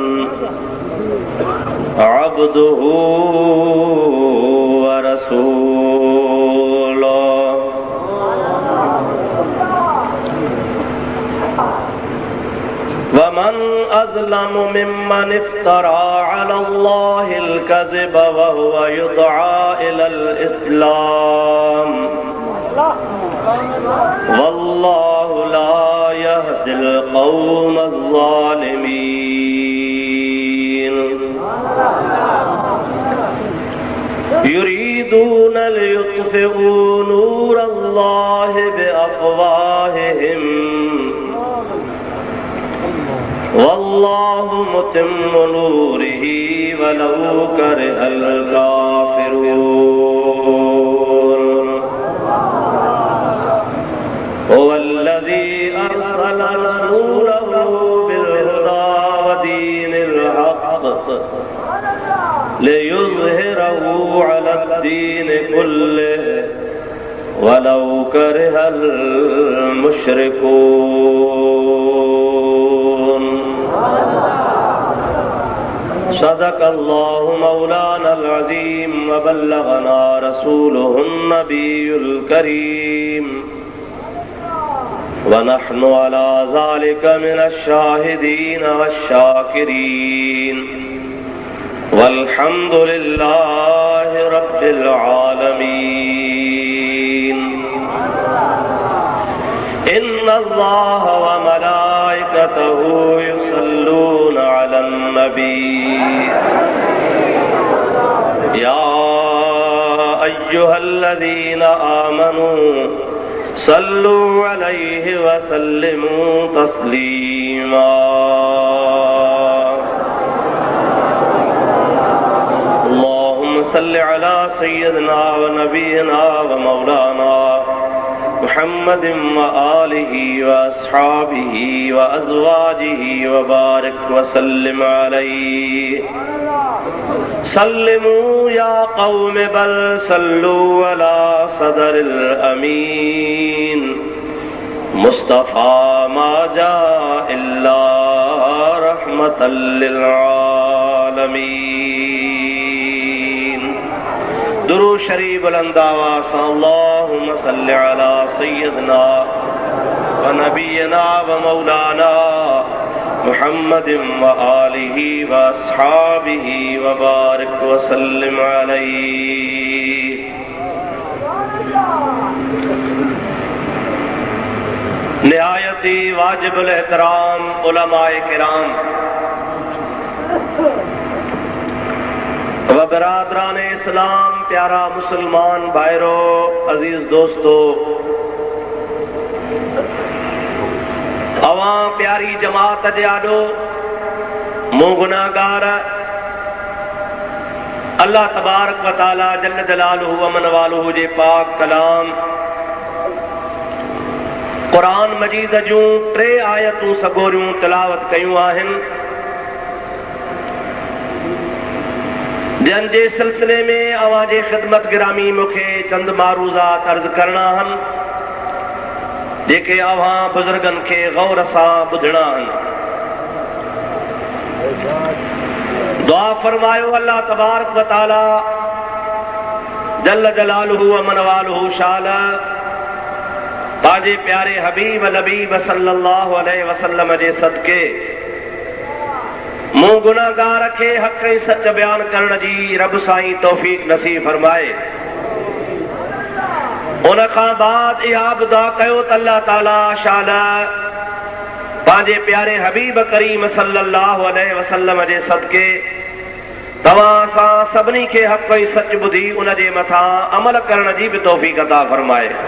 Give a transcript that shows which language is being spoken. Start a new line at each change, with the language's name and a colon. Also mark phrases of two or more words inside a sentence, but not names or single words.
Arabic: عبده ورسوله ومن أظلم ممن افترى على الله الكذب وهو يدعى إلى الإسلام والله لا يهدي القوم الظالمين يريدون ليطفئوا نور الله بأفواههم والله متم نوره ولو كره الكافرون هو الذي أرسل رسوله بالهدى ودين الحق ليظهره على الدين كله ولو كره المشركون. صدق الله مولانا العظيم وبلغنا رسوله النبي الكريم ونحن على ذلك من الشاهدين والشاكرين والحمد لله رب العالمين. إن الله وملائكته يصلون على النبي يا أيها الذين آمنوا صلوا عليه وسلموا تسليما. اللهم صل على سيدنا ونبينا ومولانا محمد وآله وأصحابه وأزواجه وبارك وسلم عليه. سلموا يا قوم بل صلوا على صدر الأمين مصطفى ما جاء إلا رحمة للعالمين.
Urdu: درود شریف بلند آواز سے
Arabic: اللهم صل على سيدنا ونبينا ومولانا محمد وآله وأصحابه وبارك وسلم عليه.
Urdu: نہایتی واجب الاحترام علمائے کرام و برادران اسلام,
Sindhi: प्यारा मुसलमान भाईरो, अजीज दोस्तों, अवां प्यारी जमात जे आॾो मूं गुनाहगार
Arabic: الله تبارك وتعالى جل جلاله و من واله
Sindhi: जे पाक कलाम क़ुरान मजीद जूं 3 आयतूं सगोरियूं तिलावत कयूं आहिनि, जन जे सिलसिले में अवां जे ख़िदमत गिरामी मूंखे चंद मारूज़ात अर्ज़ करणा आहिनि जेके अवां बुज़ुर्गनि खे गौर सां ॿुधणा आहिनि। दुआ फरमायो
Arabic: الله تبارك وتعالى جل جلاله و من واله
Sindhi: शाल पंहिंजे प्यारे हबीब लबीब
Arabic: صلى الله عليه وسلم
Sindhi: जे सदके मूं गुनाहगार खे हक़ ऐं सच बयान करण जी रब साईं तौफ़ीक़ नसीब फरमाए। उन खां बाद इहा बि दुआ कयो त अल्लाह ताला शाल पंहिंजे प्यारे हबीब करीम
Arabic: صلى الله عليه وسلم
Sindhi: जे सदके तव्हां सां सभिनी खे हक़ ऐं सच ॿुधी उन जे मथां अमल करण जी बि तौफ़ीक़ अता फरमाए।